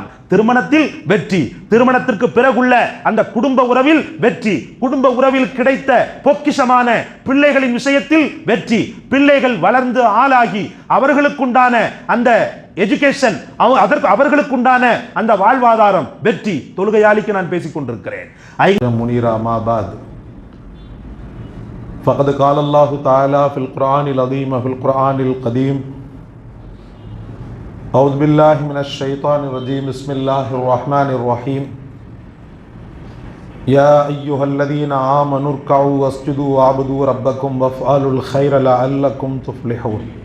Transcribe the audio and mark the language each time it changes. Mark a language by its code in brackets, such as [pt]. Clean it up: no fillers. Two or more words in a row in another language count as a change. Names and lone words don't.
[ta] திருமணத்தில் வெற்றி, திருமணத்திற்கு பிறகுள்ள அந்த குடும்ப உறவில் வெற்றி, குடும்ப உறவில் கிடைத்த பொக்கிஷமான பிள்ளைகளின் விஷயத்தில் வெற்றி, பிள்ளைகள் வளர்ந்து ஆளாகி அவர்களுக்குண்டான அந்த எஜுகேஷன், அவர்களுக்குண்டான அந்த வாழ்வாதாரம் வெற்றி. தொழுகையாளிக்கு நான் பேசிக் கொண்டிருக்கிறேன். முனீரா மாபாத் [ar] فقد قال الله تعالى في القرآن العظيم في القرآن القديم أعوذ بالله من الشيطان الرجيم بسم الله الرحمن الرحيم يا أيها الذين آمنوا اركعوا واسجدوا واعبدوا ربكم وافعلوا الخير لعلكم تفلحون.